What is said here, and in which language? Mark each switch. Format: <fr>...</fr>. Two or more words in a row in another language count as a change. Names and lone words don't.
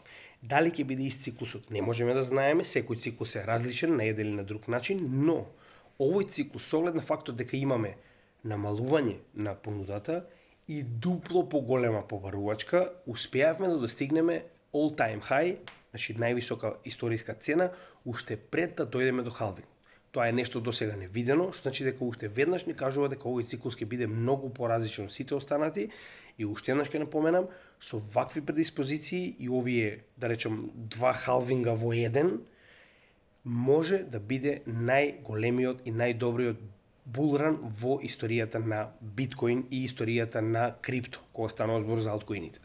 <mk>Дали ќе биде ист циклусот, не можеме да знаеме, секој циклус е различен на еден или на друг начин, но овој циклус со оглед на фактот дека имаме намалување на понудата и дупло поголема побарувачка, успеавме да достигнеме</mk> <en>all-time high,</en> <mk>значи највисока историска цена, уште пред да дојдеме до халвинг. Тоа е нешто досега невидено, што значи дека уште веднаш ни кажува дека овој циклус ќе биде многу поразличен од сите останати и уште еднаш ќе напоменам, со вакви предиспозиции и овие, да речем, два халвинга во еден, може да биде најголемиот и најдобриот булран во историјата на биткоин и историјата на крипто, кога станува збор за алткоините.</mk>